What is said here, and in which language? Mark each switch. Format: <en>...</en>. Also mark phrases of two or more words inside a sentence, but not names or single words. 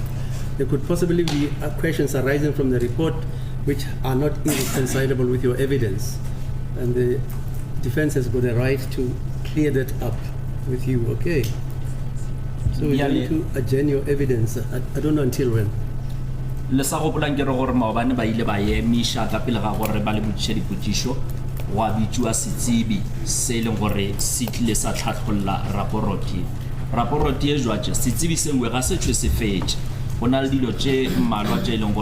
<en>There could possibly be questions arising from the report which are not irreconcilable with your evidence. And the defense has got a right to clear that up with you, okay? So we're going to adjourn your evidence. I don't know until when.</en> <nso>Le sa go polang ke re gore maobane ba ile ba emisha ka pele ga gore ba le botše dipotšišo wa bitswa setsebi se leng gore se tlile sa tlhatlholla raporoti e jwatše setsebi sengwe ga se tšwe se fetše go na le dilo tše mmalwa tše leng</nso>